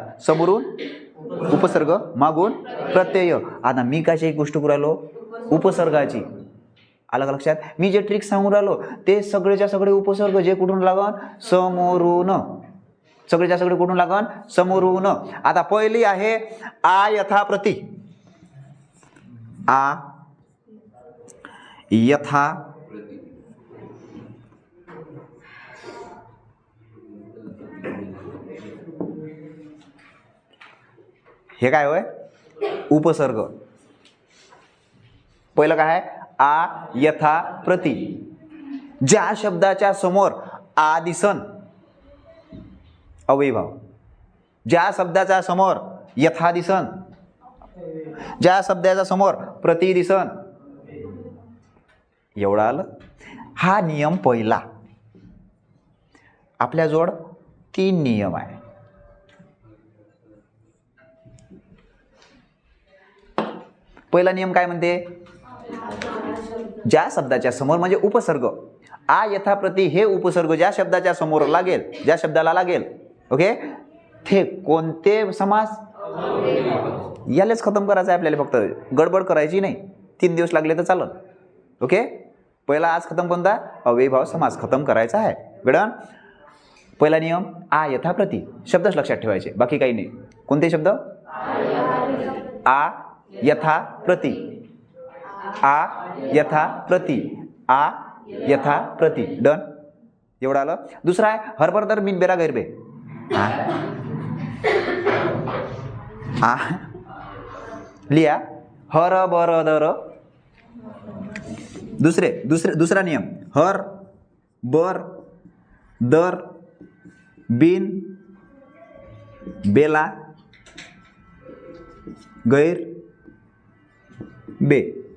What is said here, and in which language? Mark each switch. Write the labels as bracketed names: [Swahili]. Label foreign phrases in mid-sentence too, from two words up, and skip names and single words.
[Marathi] समोरून उपसर्ग, मागून प्रत्यय. आता मी कशाची गोष्ट करू राहिलो? उपसर्गाची. आलं का लक्षात? मी जे ट्रिक सांगून राहिलो ते सगळेच्या सगळे उपसर्ग जे कुठून लागन? समोरून. सगळेच्या सगळे कुठून लागन? समोरून. आता पहिली आहे आ यथा प्रति. आ यथा हे काय होय? उपसर्ग. पहिलं काय आहे? आ यथा प्रति. ज्या शब्दाच्या समोर आ दिसन अव्ययीभाव, ज्या शब्दाच्या समोर यथा दिसन, ज्या शब्दाच्या समोर प्रति दिसन, एवढं आलं. हा नियम पहिला. आपल्याजवळ 3 नियम आहे. पहिला नियम काय म्हणते? ज्या शब्दाच्या समोर म्हणजे उपसर्ग, आ यथा प्रति हे उपसर्ग ज्या शब्दाच्या समोर लागेल, ज्या शब्दाला लागेल, ओके, ते कोणते समास? यालाच खतम करायचं आहे आपल्याला. फक्त गडबड करायची नाही. 3 दिवस लागले तर चालेल. ओके. पहिला आज खतम कोणता? अव्ययीभाव समास खतम करायचा आहे. बेडन पहिला नियम आ यथा प्रति. शब्दच लक्षात ठेवायचे, बाकी काही नाही. कोणते शब्द? आ यथा प्रति. आ यथा प्रति. आ यथा प्रति. डन. एवढं आलं. दुसरा आहे हरभरदर बिनबेरा गैरबे. आ लिया हरभरदर. दुसरा नियम हर बर दर बिन बेला गैर बे.